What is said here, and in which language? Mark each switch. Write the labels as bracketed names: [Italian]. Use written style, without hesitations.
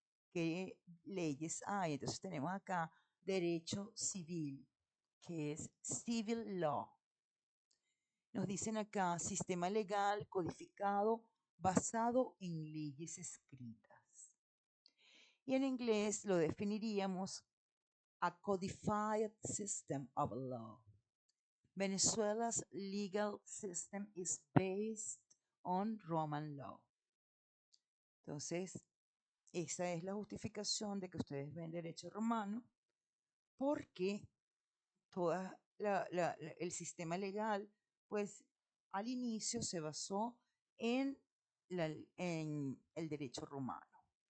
[Spanish] ¿Qué leyes hay? Entonces tenemos acá derecho civil, que es civil law. Nos dicen acá sistema legal codificado basado en leyes escritas. Y en inglés lo definiríamos [English] a codified system of law. Venezuela's legal system is based on Roman law. [Spanish] Entonces, esa es la justificación de que ustedes ven derecho romano, porque toda el sistema legal, pues al inicio se basó en el derecho romano.